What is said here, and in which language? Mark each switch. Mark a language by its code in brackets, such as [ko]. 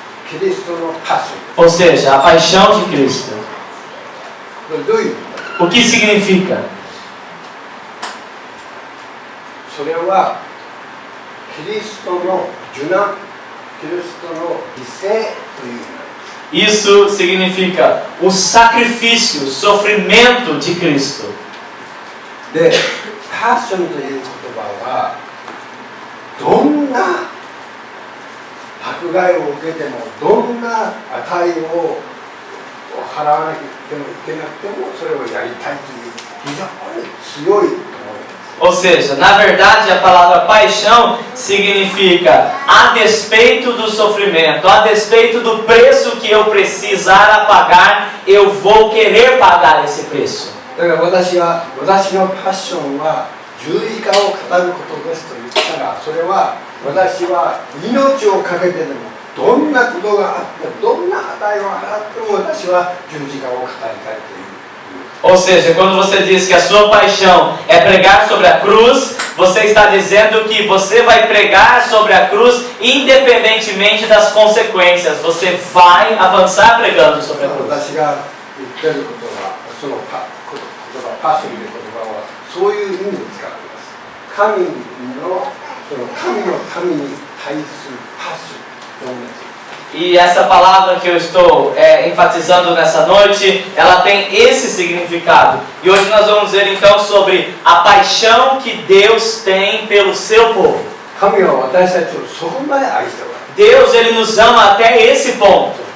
[ja] キリストのパッション。 [pt] Ou seja, a Paixão de Cristo. [ja] これどういう意味だ。 [pt] O que significa? [ja] それはキリストの受難、キリストの犠牲という意味。 [pt] Isso significa o sacrifício, o sofrimento de Cristo. [ja] で、パッションという言葉はどんな迫害を受けてもどんな値を払わなきゃいけなくてもそれをやりたいという非常に強い思いです。 [pt] Ou seja, na verdade a palavra paixão significa a despeito do sofrimento, a despeito do preço que eu precisar pagar, eu vou querer pagar esse preço. [ja] だから私のパッションは十字架を語ることですと言ったらそれは私は命を懸けてでもどんなことがあってどんな値を払っても私は十字架を語りたいという。 [pt] Ou seja, quando você diz que a sua paixão é pregar sobre a cruz, você está dizendo que você vai pregar sobre a cruz independentemente das consequências. Você vai avançar pregando sobre a cruz. [ja] 私が言ってることはその言葉パッションという言葉はそういう意味で使っています。神のために対するパッションと同じ。 [pt] E essa palavra que eu estou enfatizando nessa noite, ela tem esse significado. E hoje nós vamos ver então sobre a paixão que Deus tem pelo seu povo. [ja] 神は私たちをそこまで愛しておられる。 [pt] Deus, ele nos ama até esse ponto.